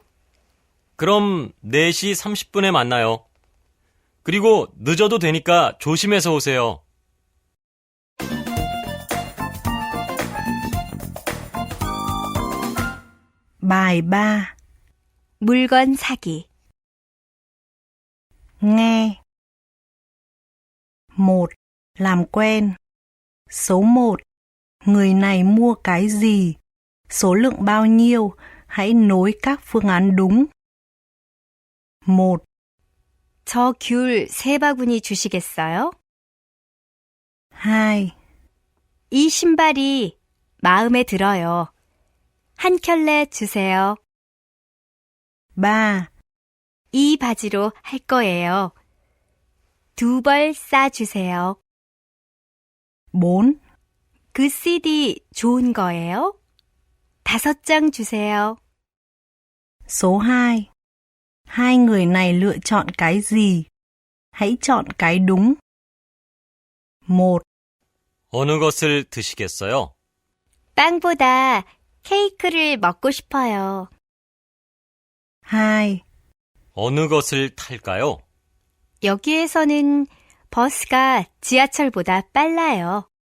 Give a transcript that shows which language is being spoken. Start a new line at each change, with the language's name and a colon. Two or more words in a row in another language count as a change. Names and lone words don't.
Korean: 그럼 4시 30분에 만나요. 그리고 늦어도 되니까 조심해서 오세요.
Vietnamese: Bài 3.
Korean: 물건 사기.
Vietnamese: Nghe. 1. Làm quen. Số 1. Người này mua cái gì? Số lượng bao nhiêu? Hãy nối các phương án đúng. 1,
Korean: 저 귤 3바구니 주시겠어요? 2, 이 신발이 마음에 들어요. 한 켤레 주세요. 3, 이 바지로 할 거예요. 2벌 싸주세요. 4, 그 CD 좋은 거예요? 5장 주세요.
Vietnamese: số 2. Hai người này lựa chọn cái gì? Hãy chọn cái đúng. 1,
Korean: 어느 것을 드시겠어요? 빵보다 케이크를 먹고 싶어요. 2, 어느 것을 탈까요? 여기에서는 버스가 지하철보다 빨라요.